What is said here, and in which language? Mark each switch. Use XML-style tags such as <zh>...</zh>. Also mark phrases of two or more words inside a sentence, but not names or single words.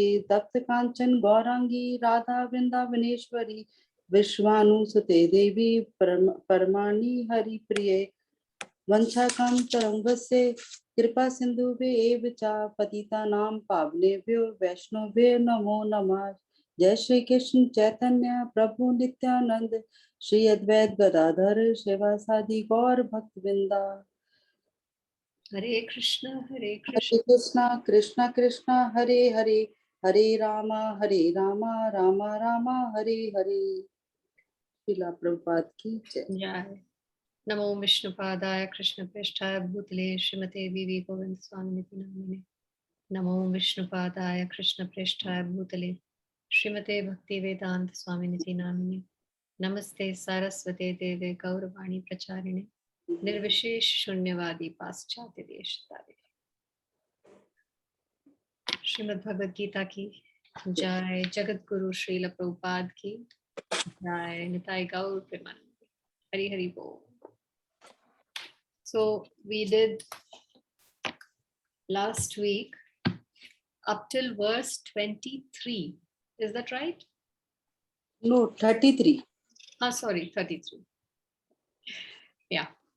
<sa>तप्त कांचन गौरांगी राधा वृंदावनेश्वरी विश्वानुसुते देवी परमाणि हरि प्रिये. वंशाकांतरंगस्य कृपा सिंधुभ्य एव च पतितानां पावनेभ्यो वैष्णवेभ्यो नमो नमः. जय श्री कृष्ण चैतन्य प्रभु नित्यानंद श्री अद्वैत गदाधर शिवासादि गौर भक्तवृंदा. हरे कृष्ण कृष्णा कृष्णा कृष्णा हरे हरे हरे रामा रामा रामा हरे हरे.</sa> <hi>श्रीला प्रभुपाद की जय. जय.</hi> <sa>नमो विष्णुपादाय कृष्ण पृष्ठाय भूतले श्रीमते वीवी गोविंद स्वामिनिति नामिने. नमो विष्णुपादाय कृष्ण पृष्ठाय भूतले श्रीमते भक्ति वेदांत स्वामिनिति नामिने. नमस्ते सारस्वते देवे गौरवाणी प्रचारिणे निर्विशेष शून्यवादी पाश्चात्य देश तारिणे.</sa> <hi>श्रीमद् भगवद गीता की जय. जगत गुरु श्रील प्रभुपाद की जय.</hi> <sa>निताय गौर प्रेमानंद. हरि हरि बोल.</sa> <en>So we did last week up till verse 23. Is that right? No, 33. Sorry, 33. Yeah.</en>